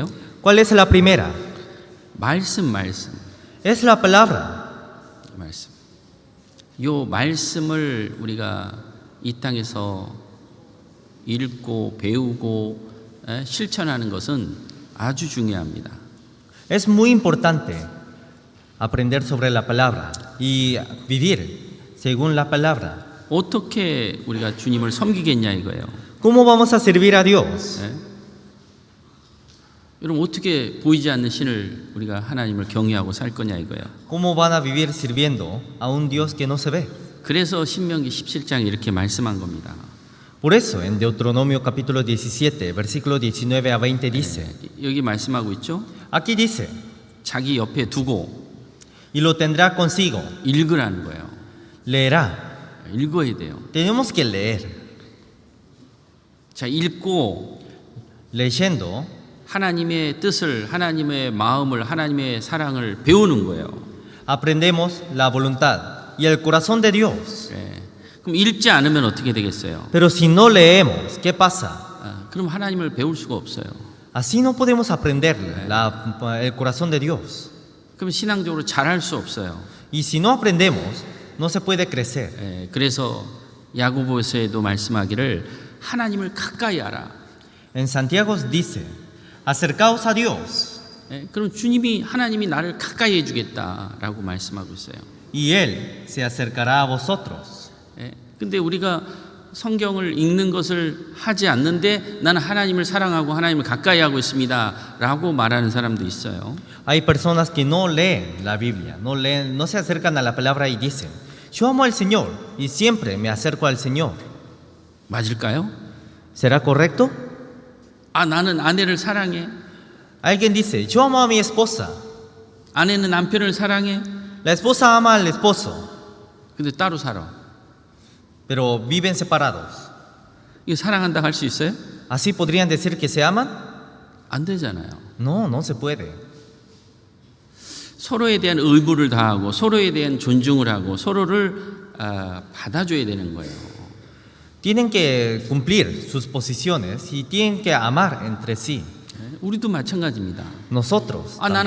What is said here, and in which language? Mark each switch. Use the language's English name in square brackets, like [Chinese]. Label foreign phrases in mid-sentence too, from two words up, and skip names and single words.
[Spanish] ¿Cuál es la primera? [Korean] 말씀. [Spanish] Es la palabra. [Korean] 말씀. 요 말씀을 우리가 이 땅에서 읽고 배우고 실천하는 것은 아주 중요합니다. [Spanish] Es muy importante aprender sobre la palabra y vivir según la palabra. [Korean] 어떻게 우리가 주님을 섬기겠냐 이거예요. [Spanish] ¿Cómo vamos a servir a Dios? [Korean] 여러분 어떻게 보이지 않는 신을 우리가 하나님을 경외하고 살 거냐 이거예요. [Spanish] ¿Cómo van a vivir sirviendo a un Dios que no se ve? [Korean] 그래서 신명기 17장에 이렇게 말씀한 겁니다. [Spanish] Por eso en Deuteronomio capítulo 17, versículo 19 a 20 dice, [Korean] 여기 말씀하고 있죠. [Spanish] aquí dice, [Korean] 자기 옆에 두고 [Spanish] y lo tendrá consigo, [Korean] 읽으라는 거예요. [Spanish] leerá. [Korean] 읽어야 돼요. [Spanish] Tenemos que leer. [Korean] 자, 읽고 [Spanish] Leyendo, [Korean] 하나님의 뜻을, 하나님의 마음을, 하나님의 사랑을 배우는 거예요. [Spanish] aprendemos la voluntad y el corazón de Dios. [Korean] 그럼 읽지 않으면 어떻게 되겠어요? [Spanish] Pero si no leemos, ¿qué pasa? [Korean] 그럼 하나님을 배울 수가 없어요. [Spanish] Así no podemos aprender el corazón de Dios. [Korean] 그럼 신앙적으로 잘할 수 없어요. [Spanish] Y si no aprendemos, no se puede crecer. [Korean] 그래서 야고보서에도 말씀하기를 하나님을 가까이 하라. [Spanish] En Santiago dice, acercaos a Dios. [Korean] 그럼 주님이 하나님이 나를 가까이 해주겠다라고 말씀하고 있어요. [Spanish] Y Él se acercará a vosotros. [Korean] 근데 우리가 성경을 읽는 것을 하지 않는데 나는 하나님을 사랑하고 하나님을 가까이 하고 있습니다라고 말하는 사람도 있어요. [Spanish] Hay personas que no leen la Biblia, no se acercan a la palabra y dicen, yo amo al Señor y siempre me acerco al Señor. [Korean] 맞을까요? [Spanish] ¿Será correcto? [Korean] 나는 아내를 사랑해. [Spanish] Alguien dice, yo amo a mi esposa. [Korean] 아내는 남편을 사랑해. [Spanish] La esposa ama al esposo, [Korean] 근데 따로 살아. [Spanish] pero viven separados. [Korean] 이거 사랑한다 할 수 있어요? [Spanish] ¿Así podrían decir que se aman? [Korean] 안 되잖아요. [Spanish] No, no se puede. [Korean] 서로에 대한 의무를 다하고 서로에 대한 존중을 하고 서로를 받아줘야 되는 거예요. [Spanish] Tienen que cumplir sus posiciones y tienen que amar entre sí. [Korean] 우리도 마찬가지입니다. [Spanish] Nosotros [Korean] 나는